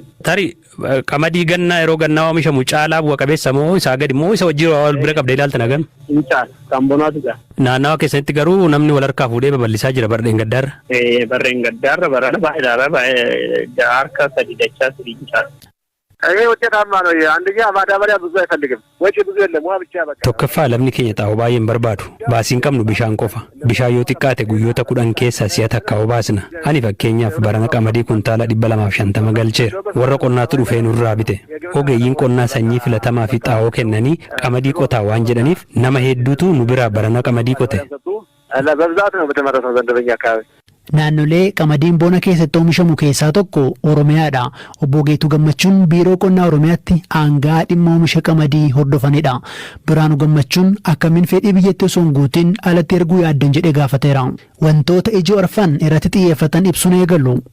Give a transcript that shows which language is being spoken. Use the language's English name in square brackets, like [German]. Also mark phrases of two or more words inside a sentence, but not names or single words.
[Oromo] Tarii qamadii gannaa yeroo gannaa oomishamu caalaa bu'a qabeessa moo isaa gadi moo isa wajjin wal bira qabdee ilaalta nagam? Hin caala kan bonaatu jira. Naannawa keessatti garuu namni wal harkaa fuudhee babal'isaa jira barreen gaddaarra. Barreen gaddaarra barana baay'eedhaara harka 3 dachaa 3 caala. [Amharic] እኔ ውጤታማ ነው። አንደኛ ማዳበሪያ ብዙ አይፈልግም። ወጪ ብዙ የለም። ውሃ ብቻ በቃ [Oromo] tokkoffaa lamni keenya xaa'oo baay'een barbaadu baasiin qabnu bishaan qofa bishaan yoo xiqqaate guyyoota 10 keessa si'a takka obaasna ani fakkeenyaaf barana qamadii kuntaala 250 galcheera warra qonnaatu dhufee nurraa bite ogeeyyiin qonnaa sanyii filatamaa fi xaa'oo kennanii qamadii qotaa waan jedhaniif nama hedduutu nu biraa barana qamadii qote [Amharic] በብዛት ነው በተመረተው ዘንድሮኛ አካባቢ. [Oromo] Naannolee qamadiin bona keessatti oomishamu keessaa tokko Oromiyaadha. Obbo Geetuu Gammachuun biiroo qonnaa Oromiyaatti aangaa dhimma oomisha qamadii hordofanidha. Biraanuu Gammachuun akkamiin fedhii biyyattii osoo hin guutiin alatti erguu yaaddan jedhee gaafateera. Wantoota ijoo arfan irratti xiyyeeffatan ibsuun eegalu.